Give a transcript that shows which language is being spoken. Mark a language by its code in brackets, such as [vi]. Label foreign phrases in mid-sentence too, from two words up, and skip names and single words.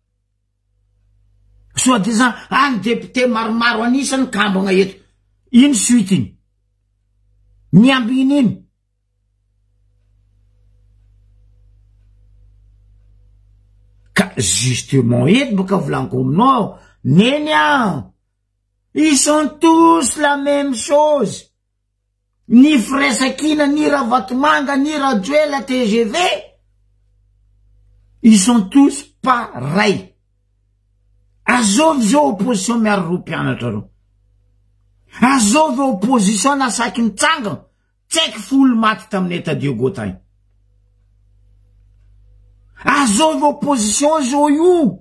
[fr] Soit disant, [mg] ny député maromaro anisany kambagna eto. Ino suitiny? Niambiny ino? Ka justement eto baka volaniko aminao, nenya. [fr] Ils sont tous la même chose. Ni Fresakina, ni Ravatomanga, ni Radjoela TGV. Ils sont tous pareils. [mg] Azovy zao opposition miaro ro mpianatra ro. Azovy opposition nasaky nitsanga. Tseky folo maty tamin'ny État Diogo tany. Azovy opposition zao io.